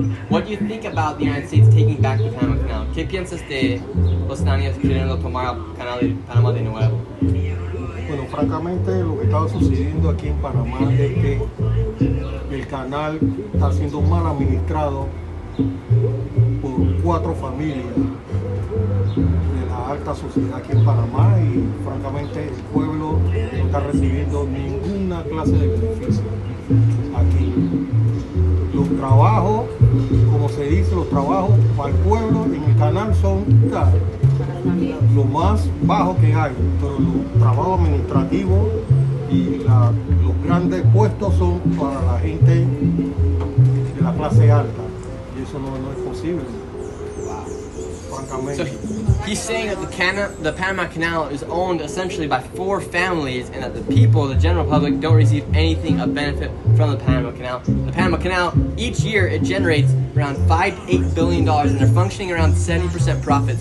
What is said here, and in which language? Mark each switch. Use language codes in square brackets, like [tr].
[en] What do you think about the United States taking back the Panama Canal? [es] ¿Qué piensas de los estadounidenses queriendo tomar el canal de Panamá de nuevo? Bueno, francamente lo que está sucediendo aquí en Panamá es que el canal está siendo mal administrado por 4 familias de la alta sociedad aquí en Panamá y francamente el pueblo no está recibiendo ninguna clase de beneficio aquí. Los trabajos, como como se dice, los trabajos para el pueblo en el canal son lo más bajo que hay, pero los trabajos administrativos y los grandes puestos son para la gente de la clase alta, y eso no es posible. [en] So he's saying that the Panama Canal is owned essentially by 4 families, and that the people, the general public, don't receive anything of benefit from the Panama Canal. The Panama Canal, each year, it generates around $5 to $8 billion, and they're functioning around 70% profit.